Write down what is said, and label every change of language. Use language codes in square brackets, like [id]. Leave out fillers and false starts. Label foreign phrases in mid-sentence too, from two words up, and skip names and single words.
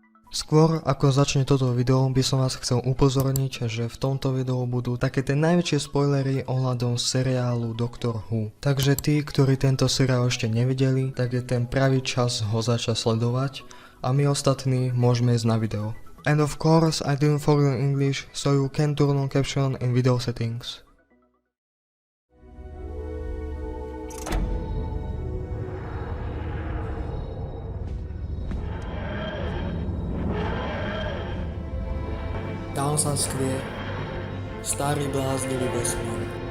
[sk] Skôr ako začne toto video, by som vás chcel upozorniť, že v tomto videu budú také tie najväčšie spoilery ohľadom seriálu Doctor Who. Takže tí, ktorí tento seriál ešte nevideli, tak je ten pravý čas ho začať sledovať a my ostatní môžeme ísť na video. [en] And of course I didn't follow English, so you can turn on caption in video settings. [sk] Tam sa skvie starý bláznivý vesmír.